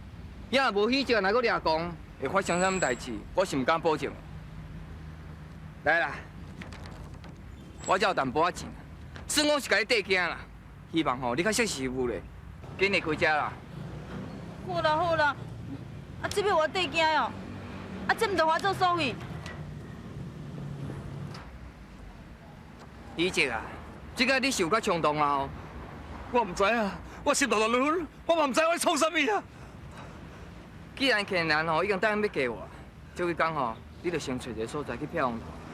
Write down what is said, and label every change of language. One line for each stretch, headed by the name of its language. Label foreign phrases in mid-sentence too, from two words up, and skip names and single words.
Min Nan Chinese: 也若无喜食，若搁掠讲，会发生啥物代志，我是唔敢保证。来啦，我只有淡薄仔钱，算我是甲你缀惊啦。希望吼你较识时务咧，紧离开遮啦。好啦好啦，啊这要我缀惊哦，啊这唔着我做所费。李姐啊，这个你受较冲动啊！我唔知啊，我心头乱乱，我嘛唔知我在创啥物啊。既然客人吼已经答应要嫁我，这位讲吼，你着先找一个所在去漂亮。